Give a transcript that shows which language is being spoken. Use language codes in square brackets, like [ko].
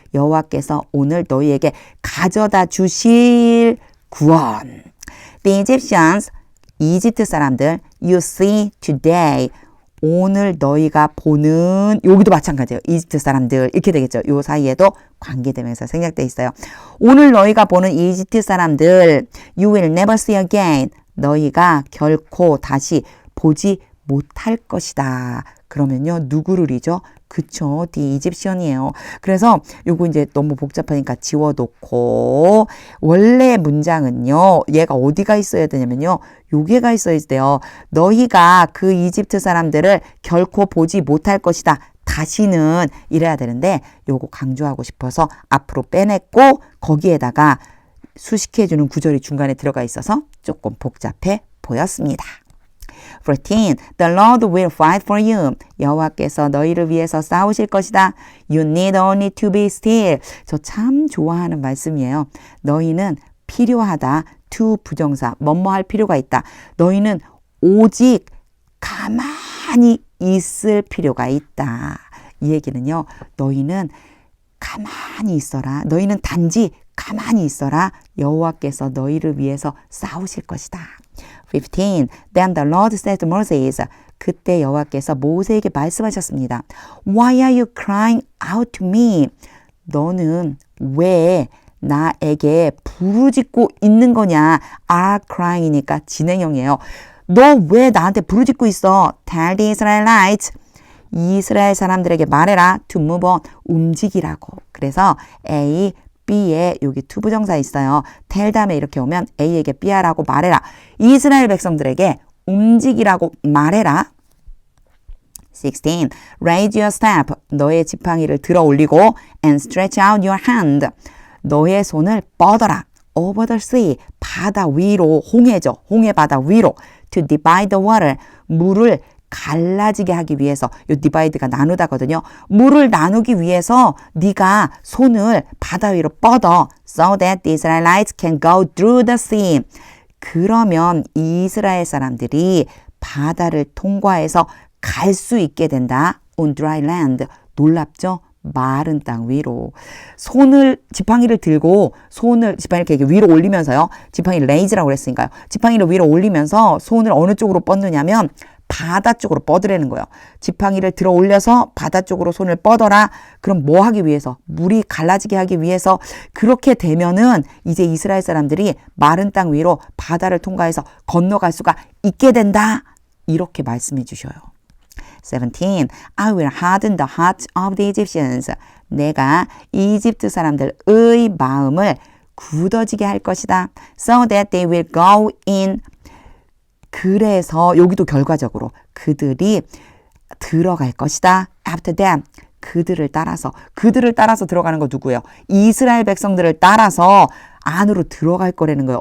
[ko] 여호와께서 오늘 너희에게 가져다 주실 구원. [en] The Egyptians, [ko] 이집트 사람들, [en] you see today. [ko] 오늘 너희가 보는, 여기도 마찬가지예요. 이집트 사람들 이렇게 되겠죠. 요 사이에도 관계되면서 생략돼 있어요. 오늘 너희가 보는 이집트 사람들, [en] you will never see again. [ko] 너희가 결코 다시 보지 못할 것이다. 그러면요, 누구를이죠? 그쵸, the Egyptian이에요. 그래서 요거 이제 너무 복잡하니까 지워놓고 원래 문장은요, 얘가 어디가 있어야 되냐면요, 요게가 있어야 돼요. 너희가 그 이집트 사람들을 결코 보지 못할 것이다. 다시는 이래야 되는데 요거 강조하고 싶어서 앞으로 빼냈고 거기에다가 수식해주는 구절이 중간에 들어가 있어서 조금 복잡해 보였습니다. 14. [en] The Lord will fight for you. [ko] 여호와께서 너희를 위해서 싸우실 것이다. [en] You need only to be still. [ko] 저 참 좋아하는 말씀이에요. 너희는 필요하다. to 부정사. 뭐뭐 할 필요가 있다. 너희는 오직 가만히 있을 필요가 있다. 이 얘기는요. 너희는 가만히 있어라. 너희는 단지 가만히 있어라. 여호와께서 너희를 위해서 싸우실 것이다. 15. [en] Then the Lord said to Moses. [ko] 그때 여호와께서 모세에게 말씀하셨습니다. [en] Why are you crying out to me? [ko] 너는 왜 나에게 부르짖고 있는 거냐? are crying이니까 진행형이에요. 너 왜 나한테 부르짖고 있어? [en] Tell the Israelites. [ko] 이스라엘 사람들에게 말해라. [en] To move on. [ko] 움직이라고. 그래서 A, B에 여기 to 부정사 있어요. tell 다음에 이렇게 오면 A에게 B 하라고 말해라. 이스라엘 백성들에게 움직이라고 말해라. [en] 16. Raise your staff. [ko] 너의 지팡이를 들어 올리고 [en] and stretch out your hand. [ko] 너의 손을 뻗어라. [en] Over the sea. [ko] 바다 위로. 홍해죠. 홍해 바다 위로. [en] To divide the water. [ko] 물을 갈라지게 하기 위해서 요 디바이드가 나누다거든요. 물을 나누기 위해서 네가 손을 바다 위로 뻗어. [en] So that the Israelites can go through the sea. [ko] 그러면 이스라엘 사람들이 바다를 통과해서 갈 수 있게 된다. [en] On dry land. [ko] 놀랍죠? 마른 땅 위로. 손을, 지팡이를 들고 손을, 지팡이를 이렇게 위로 올리면서요. 지팡이를 레이즈라고 그랬으니까요. 지팡이를 위로 올리면서 손을 어느 쪽으로 뻗느냐면 바다 쪽으로 뻗으라는 거예요. 지팡이를 들어 올려서 바다 쪽으로 손을 뻗어라. 그럼 뭐 하기 위해서? 물이 갈라지게 하기 위해서. 그렇게 되면은 이제 이스라엘 사람들이 마른 땅 위로 바다를 통과해서 건너갈 수가 있게 된다. 이렇게 말씀해 주셔요. [en] 17. I will harden the hearts of the Egyptians. [ko] 내가 이집트 사람들의 마음을 굳어지게 할 것이다. [en] So that they will go in. [ko] 그래서 여기도 결과적으로 그들이 들어갈 것이다. [en] After them. [ko] 그들을 따라서 들어가는 거 누구예요? 이스라엘 백성들을 따라서 안으로 들어갈 거라는 거예요.